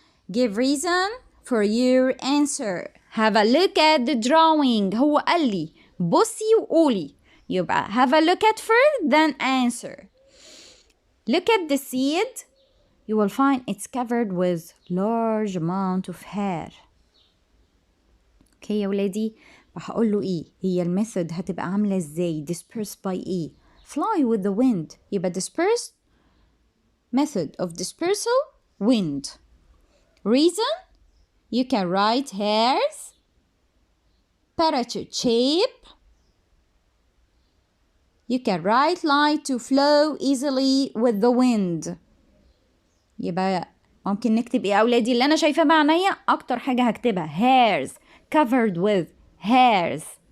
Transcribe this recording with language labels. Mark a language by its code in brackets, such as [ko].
[en] Give reason for your answer. Have a look at the drawing. [ar] هو قال لي بصي وقولي. يبقى [en] have a look at first then answer. Look at the seed. You will find it's covered with large amount of hair. [ar] اوكي يا ولادي، هقول له ايه هي الميثود هتبقى عاملة ازاي؟ [en] dispersed by [ar] ايه؟ [en] fly with the wind. يبقى dispersed method of dispersal wind. Reason you can write hairs, parachute shape. You can write light to flow easily with the wind. [ar] يبقى ممكن نكتب ايه يا اولادي؟ اللي انا شايفاه بعينيا اكتر حاجة هكتبها [en] hairs covered with hairs.